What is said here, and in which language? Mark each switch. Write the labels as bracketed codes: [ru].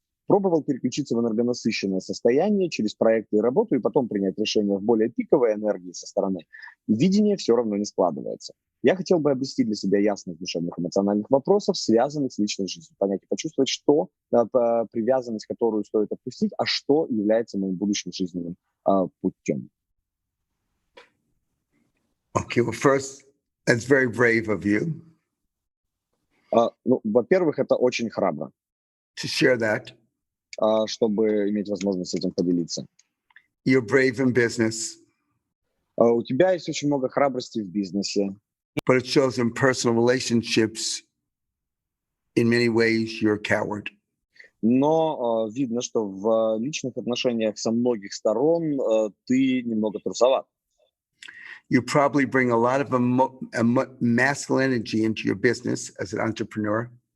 [ru] Пробовал переключиться в энергонасыщенное состояние через проекты и работу, и потом принять решение в более пиковой энергии со стороны. Видение все равно не складывается. Я хотел бы обрести для себя ясность душевных эмоциональных вопросов, связанных с личной жизнью. Понять и почувствовать, что привязанность, которую стоит отпустить, а что является моим будущим жизненным путем. [en] Okay, well, first, that's very brave of you. [ru] Во-первых, это очень храбро. [en] To share that. [ru] Чтобы иметь возможность этим поделиться. [en] You're brave in business. [ru] У тебя есть очень много храбрости в бизнесе. [en] But it shows in personal relationships, in many ways, you're a coward. [ru] Но видно, что в личных отношениях со многих сторон ты немного трусоват. [en] You probably bring a lot of masculine energy into your business as an entrepreneur.